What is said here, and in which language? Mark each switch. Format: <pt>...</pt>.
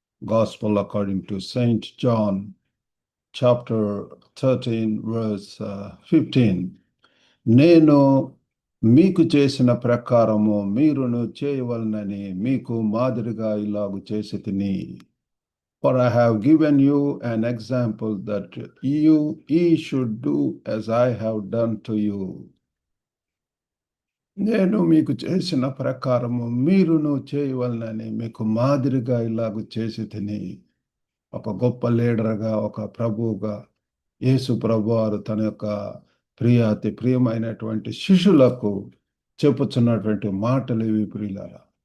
<en>Gospel according to Saint John chapter 13 verse 15.</en> <te>నేను మీకు చేసిన ప్రకారము మీరును చేయవలనని మీకు మాదిరిగా ఇలాగు చేసి తిని.</te> <en>For I have given you an example that ye should do as I have done to you.</en> <te>నేను మీకు చేసిన ప్రకారము మీరును చేయవలనని మీకు మాదిరిగా ఇలాగ చేసి తిని. ఒక గొప్ప లీడర్గా, ఒక ప్రభువుగా యేసు ప్రభువారు తన యొక్క అతి ప్రియమైనటువంటి శిష్యులకు చెప్పుచున్నటువంటి మాటలు ఇవి ప్రియులారా.</te>